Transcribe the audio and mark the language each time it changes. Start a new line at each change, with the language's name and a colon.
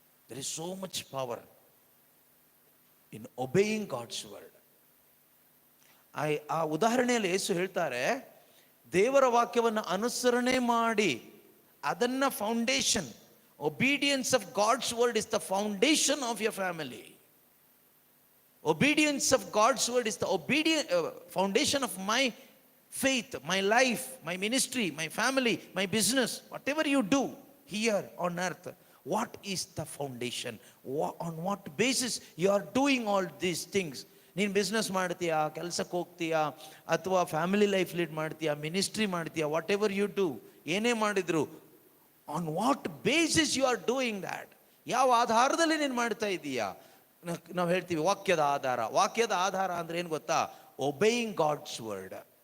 English: There is so much power in obeying God's word.
Kannada: ಆ ಉದಾಹರಣೆಯಲ್ಲಿ ಯೇಸು ಹೇಳ್ತಾರೆ, ದೇವರ ವಾಕ್ಯವನ್ನು ಅನುಸರಣೆ ಮಾಡಿ ಅದನ್ನ foundation,
English: Obedience of God's word is the foundation of your family. Obedience of God's word is the foundation of my faith, my life, my ministry, my family, my business. Whatever you do here on earth, what is the foundation? On what basis you are doing all these things?
Kannada: ನೀನು business ಮಾಡ್ತೀಯಾ, ಕೆಲಸಕ್ಕೆ ಹೋಗ್ತೀಯಾ, ಅಥವಾ family life lead ಮಾಡ್ತೀಯಾ, ministry ಮಾಡ್ತೀಯಾ,
English: whatever you do,
Kannada: ಏನೇ ಮಾಡಿದ್ರು,
English: On what basis you are doing that?
Kannada: ಯಾವ ಆಧಾರದಲ್ಲಿ ನೀನು ಮಾಡ್ತಾ ಇದ್ದೀಯಾ? ನಾವು ಹೇಳ್ತೀವಿ ವಾಕ್ಯದ ಆಧಾರ. ವಾಕ್ಯದ ಆಧಾರ ಅಂದ್ರೆ ಏನು ಗೊತ್ತಾ?
English: Obeying God's word.